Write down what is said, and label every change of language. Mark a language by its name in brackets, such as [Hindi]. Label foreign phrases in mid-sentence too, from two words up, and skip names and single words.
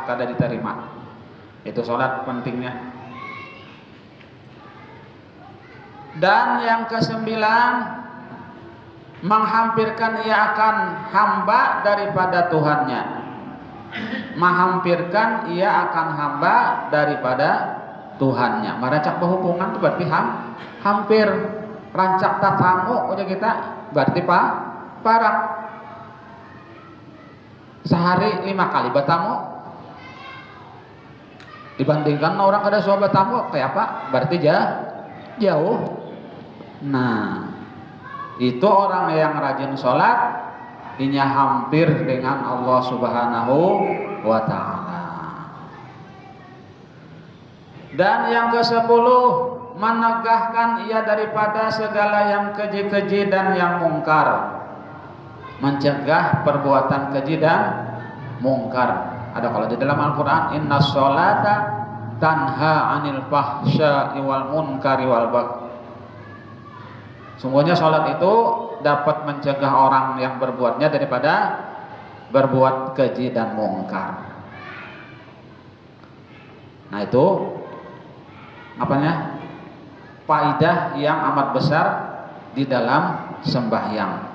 [Indonesian] Kada diterima. Itu sholat pentingnya. Dan yang kesembilan, menghampirkan ia akan hamba daripada Tuhannya. Menghampirkan ia akan hamba daripada Tuhannya. [Banjar] Merancak berhubungan itu berarti hampir. Rancak tatamu aja kita berarti parak. [Indonesian] Sehari 5 kali bertamu, dibandingkan orang kada suah bertamu kayak apa? Berarti jauh. Nah, itu orang yang rajin sholat, inya hampir dengan Allah [Arabic] سبحانه وتعالى. [Indonesian] Dan yang ke-10, menegahkan ia daripada segala yang keji-keji dan yang mungkar. Mencegah perbuatan keji dan mungkar. Ada kalau di dalam Al-Quran, [Arabic] إن الصلاة تنهى عن الفحشاء والمنكر والبغي. [Indonesian] Sungguhnya sholat itu dapat mencegah orang yang berbuatnya daripada berbuat keji dan mungkar. Nah, itu apanya? Faidah yang amat besar di dalam sembahyang.